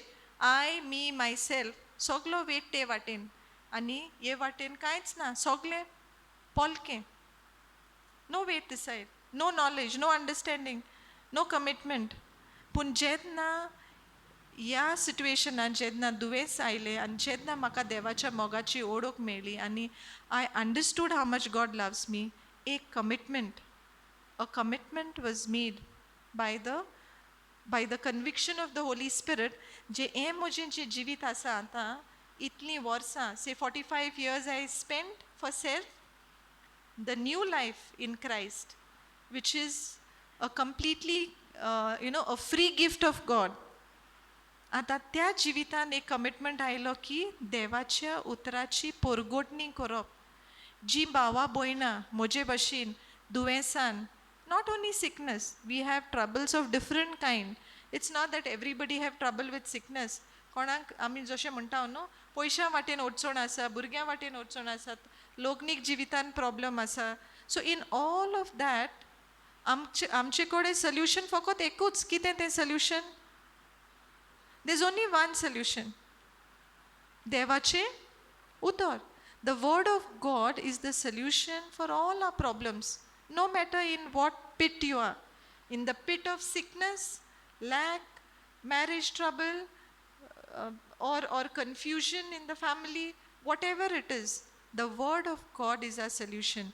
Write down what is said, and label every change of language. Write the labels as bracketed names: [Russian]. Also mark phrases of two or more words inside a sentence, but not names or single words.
[Konkani] मी मायसेल्फ सगलो वेट ते वाटेन, आनी हे वाटेन कांयच ना, सगलें पोलकें. [English] no wait decide, no knowledge, no understanding, no commitment. [Konkani] पूण जेन्ना ह्या सिट्युएशनान जेन्ना दुयेंस आयलें आनी जेन्ना म्हाका देवाच्या मोगाची ओळख मेळ्ळी आनी [English] I understood how much God loves me, एक कमिटमेंट, a commitment was made by the conviction of the Holy Spirit. [Konkani] जे हें म्हजें जें जिवीत आसा आतां, इतली वर्सां, [English] say 45 years I spent for self, the new life in Christ, which is a completely, a free gift of God. [Konkani] आता त्या जिवितान एक कमिटमेंट आयलो की देवाच्या उतराची पोरगोटणी करप. जी भावा भयणां म्हजे भशेन दुयेंसान, [English] not only sickness, we have troubles of different kind. It's not that everybody have trouble with sickness. [Konkani] कोणाक आमी जशें म्हणटा न्हू, पयशां वाटेन अडचण आसा, भुरग्यां वाटेन अडचण आसात, लोकनीक जिवितान प्रॉब्लम आसा. [English] so in all of that [Konkani] आमचे कडेन सोल्युशन फकत एकूच. कितें तें सोल्युशन? [English] There's only one solution. [Konkani] देवाचे उतर. [English] The word of God is the solution for all our problems, no matter in what pit you are. In the pit of sickness, lack, marriage trouble, or confusion in the family, whatever it is, the word of God is our solution.